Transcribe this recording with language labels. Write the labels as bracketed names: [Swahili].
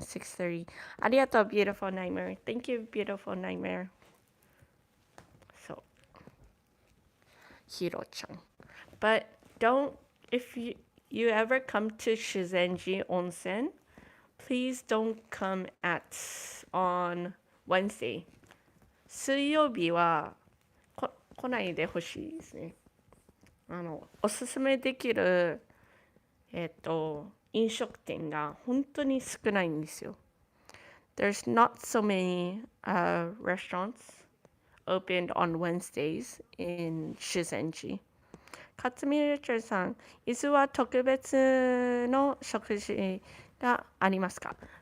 [English] 6:30. Arigato, beautiful nightmare. Thank you, beautiful nightmare. So, Hiro-chan. But if you ever come to Shizenji Onsen, please don't come on Wednesday. [Japanese] 水曜日は来ないでほしいですね。おすすめできる飲食店が本当に少ないんですよ。 [English] There's not so many restaurants opened on Wednesdays in Shizenji. [Japanese] 勝見レチャーさん、伊豆は特別の食事がありますか？